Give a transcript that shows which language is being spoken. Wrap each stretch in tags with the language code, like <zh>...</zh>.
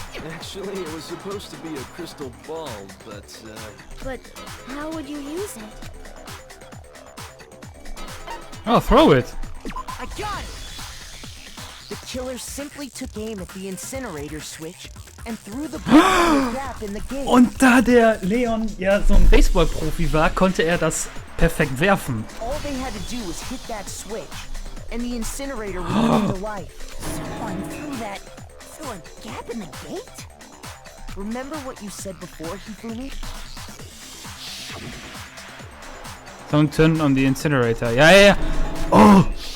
<en>Actually, it was supposed to be a crystal ball, but But how would you use it? Oh, throw it! I got it! The killer simply took aim at the incinerator switch and threw the ball in the gap in the gate.</en> <de>Und da der Leon ja so ein Baseballprofi war, konnte er das perfekt werfen.</de> <en>All they had to do was hit that switch, and the incinerator would come to life. Someone threw a gap in the gate? Remember what you said before, Hifumi? Don't turn on the incinerator. Ja. Oh!</en>